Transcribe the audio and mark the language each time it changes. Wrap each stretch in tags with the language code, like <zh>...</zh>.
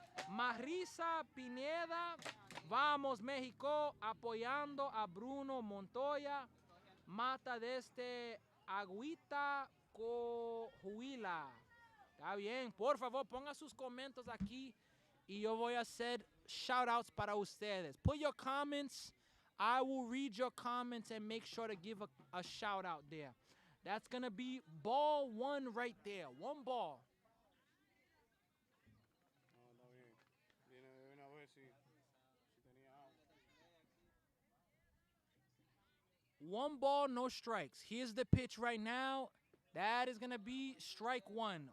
<es>Marisa Pineda. Vamos, México, apoyando a Bruno Montoya. Mata desde Agüita Cojuila. Está bien. Por favor, ponga sus comentarios aquí y yo voy a hacer shout-outs para ustedes.</es> <en>Put your comments. I will read your comments and make sure to give a shout-out there. That's going to be ball 1 right there. 1 ball.</en> <es>No, está bien. Viene a ver si tenía algo.</es> <en>1 ball, no strikes. Here's the pitch right now. That is going to be strike 1.</en>